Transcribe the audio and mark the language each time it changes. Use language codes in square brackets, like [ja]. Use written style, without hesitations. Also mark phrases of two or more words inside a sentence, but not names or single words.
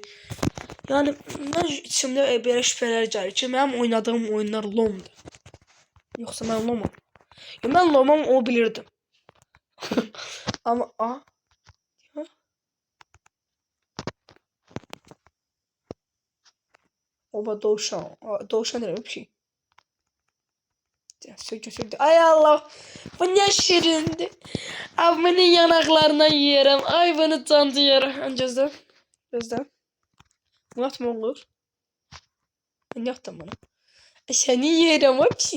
[az] Yəni, mən içimdə belə şübhələr gəlir ki, mənim oynadığım oyunlar lomdur. Yoxsa mən lomam. Mən lomam, o bilirdim. Amma, Oba dovşan. Dovşan elə bir şey. Sökü. Ay Allah. [tr] Bu ne şirindi. Abi bunun yanaklarına yerim. Ay bunu tanıyorum. Gözde. Murat mı olur? Ben yaptım bunu. Seni yerim hepsi.